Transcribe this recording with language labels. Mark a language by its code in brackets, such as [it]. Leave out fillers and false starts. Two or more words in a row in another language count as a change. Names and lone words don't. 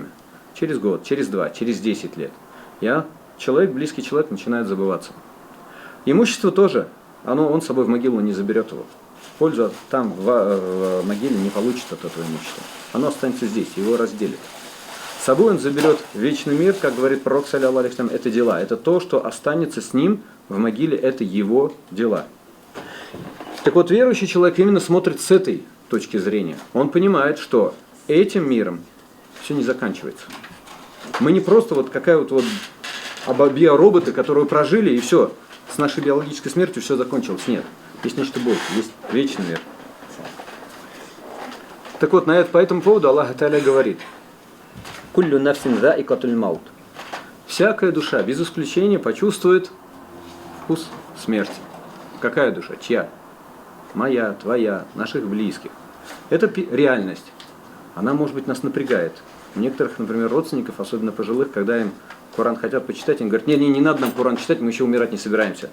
[ru] Через год, через 2, через 10 лет. Близкий человек начинает забываться. Имущество тоже, он с собой в могилу не заберет его. Пользу там в могиле не получит от этого имущества. Оно останется здесь, его разделит. С собой он заберет вечный мир, как говорит пророк, [ar] صلى الله عليه وسلم, [ru] это дела. Это то, что останется с ним в могиле, это его дела. Так вот, верующий человек именно смотрит с этой точки зрения. Он понимает, что этим миром все не заканчивается. Мы не просто вот какая вот биороботы, которые прожили, и все, с нашей биологической смертью все закончилось. Нет. Есть нечто большее, есть вечный мир. Так вот, по этому поводу [ar] الله تعالى [ru] говорит: [ar] «كل نفس ذائقة الموت». [ru] Всякая душа, без исключения, почувствует вкус смерти. Какая душа? Чья? Моя, твоя, наших близких. Это реальность. Она, может быть, нас напрягает. У некоторых, например, родственников, особенно пожилых, когда им Коран хотят почитать, им говорят: не надо нам Коран читать, мы еще умирать не собираемся.